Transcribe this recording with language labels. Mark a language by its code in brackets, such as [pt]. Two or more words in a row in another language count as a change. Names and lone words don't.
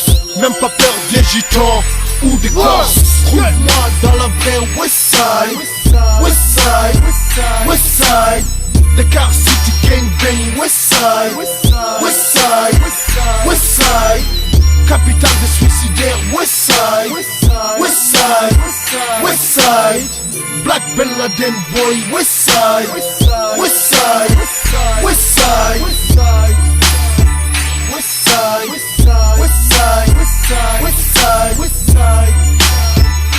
[fr] Même pas peur des gitans ou des corses. Trouve-moi dans la vraie Westside. Westside, Westside. Dakar City [en] gang bang [fr] Westside. Westside, Westside. Capitale des suicidaires Westside. Westside, Westside. [en] Black Ben Laden boy [fr] Westside. Westside, Westside. Westside, Westside. Westside, Westside. Westside, Westside. Westside, Westside.